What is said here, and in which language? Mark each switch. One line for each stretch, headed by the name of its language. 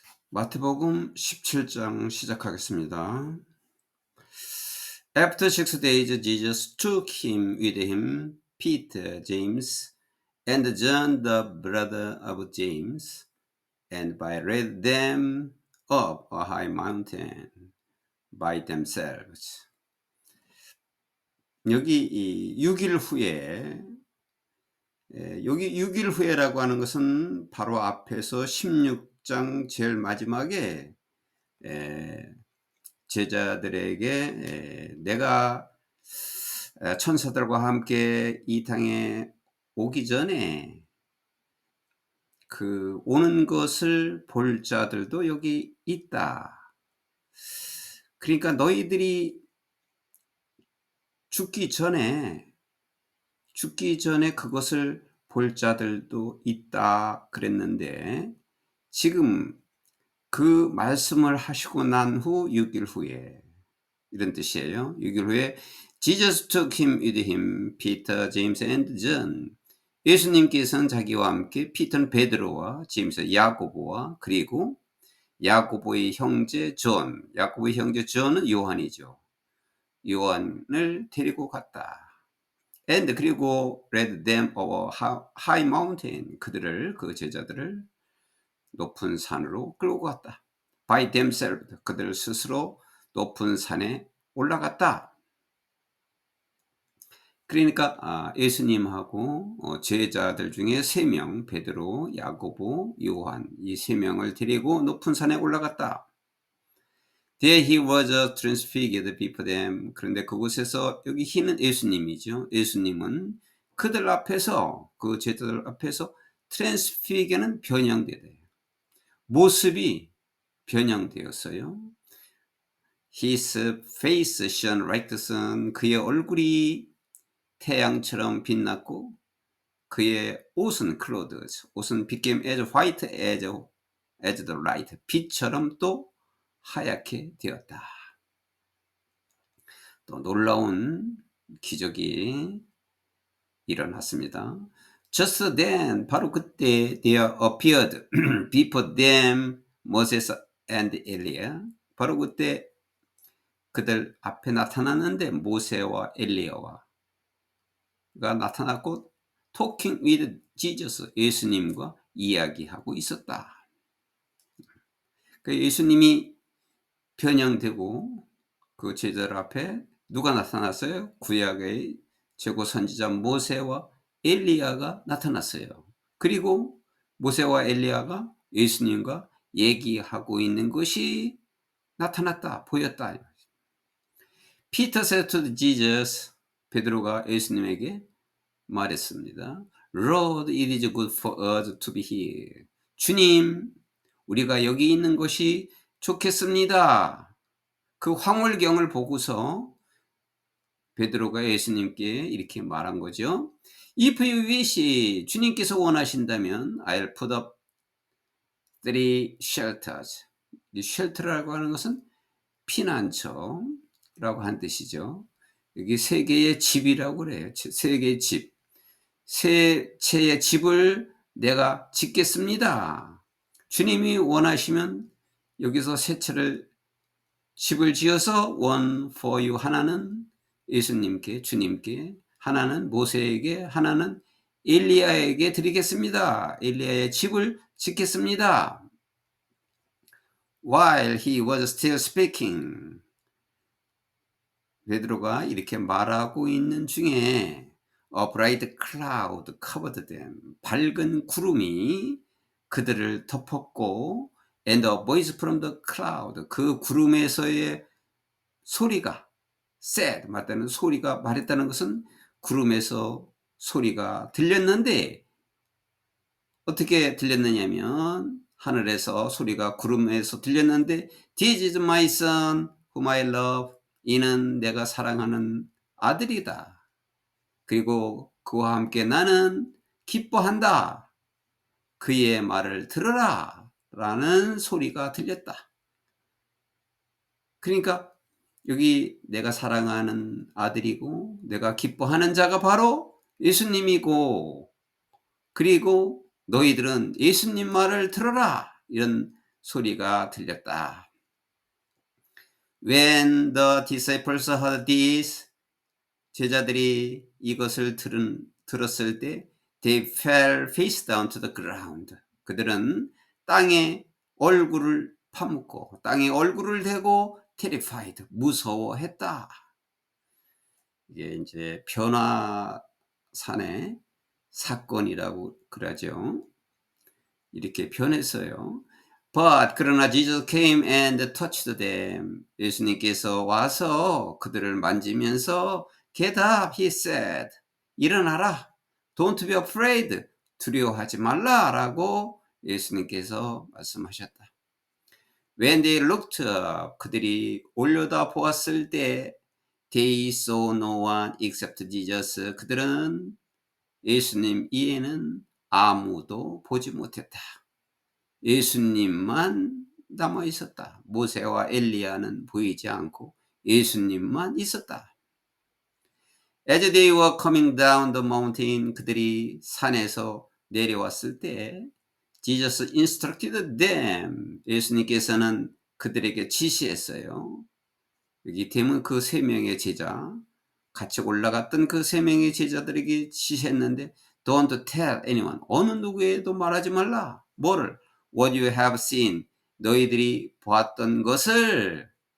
Korean: 마태복음 17장 시작하겠습니다.
English: After 6 days, Jesus took him with him, Peter, James, and John, the brother of James, and led them up a high mountain by themselves.
Korean: 여기 이 6일 후에, 여기 6일 후에라고 하는 것은 바로 앞에서 16장 제일 마지막에 제자들에게 내가 천사들과 함께 이 땅에 오기 전에 그 오는 것을 볼 자들도 여기 있다. 그러니까 너희들이 죽기 전에 그것을 볼 자들도 있다 그랬는데, 지금 그 말씀을 하시고 난 후 6일 후에, 이런 뜻이에요. 6일 후에
English: Jesus took him with him, Peter, James and John.
Korean: 예수님께서는 자기와 함께 피터는 베드로와 제임스 야고보와 그리고 야고보의 형제 존, 야고보의 형제 존은 요한이죠. 요한을 데리고 갔다.
English: And
Korean: 그리고
English: led them over high mountain,
Korean: 그들을, 그 제자들을 높은 산으로 끌고 갔다.
English: By themselves,
Korean: 그들 스스로 높은 산에 올라갔다. 그러니까 예수님하고 제자들 중에 3명, 베드로, 야고보, 요한, 이 3명을 데리고 높은 산에 올라갔다.
English: There he was transfigured before them.
Korean: 그런데 그곳에서, 여기 he는 예수님이죠. 예수님은 그들 앞에서, 그 제자들 앞에서 transfigure는 변형되대요. 모습이 변형되었어요.
English: His face shone like the sun.
Korean: 그의 얼굴이 태양처럼 빛났고, 그의 옷은 clothes, 옷은
English: became as white as the light,
Korean: 빛처럼 또 하얗게 되었다. 또 놀라운 기적이 일어났습니다.
English: Just then,
Korean: 바로 그때
English: there appeared before them Moses and Eliah.
Korean: 바로 그때 그들 앞에 나타났는데 모세와 엘리야가 나타났고,
English: talking with Jesus,
Korean: 예수님과 이야기하고 있었다. 그 예수님이 변형되고 그 제자들 앞에 누가 나타났어요? 구약의 최고 선지자 모세와 엘리야가 나타났어요. 그리고 모세와 엘리야가 예수님과 얘기하고 있는 것이 나타났다, 보였다.
English: Peter said to Jesus,
Korean: 베드로가 예수님에게 말했습니다.
English: Lord, it is good for us to be here.
Korean: 주님, 우리가 여기 있는 것이 좋겠습니다. 그 황홀경을 보고서 베드로가 예수님께 이렇게 말한 거죠.
English: If you wish,
Korean: 주님께서 원하신다면
English: I'll put up 3 shelters.
Korean: 이 shelter라고 하는 것은 피난처라고 한 뜻이죠. 여기 3개의 집이라고 그래요. 3개의 집. 3채의 집을 내가 짓겠습니다. 주님이 원하시면 여기서 3채를 집을 지어서
English: one for you,
Korean: 하나는 예수님께, 주님께, 하나는 모세에게, 하나는 엘리야에게 드리겠습니다. 엘리야의 집을 짓겠습니다.
English: While he was still speaking,
Korean: 베드로가 이렇게 말하고 있는 중에
English: A bright cloud covered them.
Korean: 밝은 구름이 그들을 덮었고,
English: and a voice from the cloud,
Korean: 그 구름에서의 소리가, said, 맞다는 소리가 말했다는 것은 구름에서 소리가 들렸는데, 어떻게 들렸느냐면 하늘에서 소리가 구름에서 들렸는데,
English: This is my son whom I love.
Korean: 이는 내가 사랑하는 아들이다. 그리고 그와 함께 나는 기뻐한다. 그의 말을 들으라 라는 소리가 들렸다. 그러니까 여기 내가 사랑하는 아들이고 내가 기뻐하는 자가 바로 예수님이고, 그리고 너희들은 예수님 말을 들어라, 이런 소리가 들렸다.
English: When the disciples heard this,
Korean: 제자들이 이것을 들었을 때
English: they fell face down to the ground.
Korean: 그들은 땅에 얼굴을 파묻고 땅에 얼굴을 대고 terrified, 무서워했다. 이게 이제 변화산의 사건이라고 그러죠. 이렇게 변했어요.
English: But
Korean: 그러나
English: Jesus came and touched them.
Korean: 예수님께서 와서 그들을 만지면서
English: Get up, he said.
Korean: 일어나라.
English: Don't be afraid.
Korean: 두려워하지 말라라고 예수님께서 말씀하셨다.
English: When they looked up,
Korean: 그들이 올려다 보았을 때
English: They saw no one except Jesus.
Korean: 그들은 예수님 이에는 아무도 보지 못했다. 예수님만 남아 있었다. 모세와 엘리야는 보이지 않고 예수님만 있었다.
English: As they were coming down the mountain,
Korean: 그들이 산에서 내려왔을 때
English: Jesus instructed them.
Korean: 예수님께서는 그들에게 지시했어요. 여기 되면 그 세 명의 제자, 같이 올라갔던 그 세 명의 제자들에게 지시했는데
English: Don't tell anyone.
Korean: 어느 누구에도 말하지 말라. 뭐를?
English: What you have seen.
Korean: 너희들이 보았던 것을.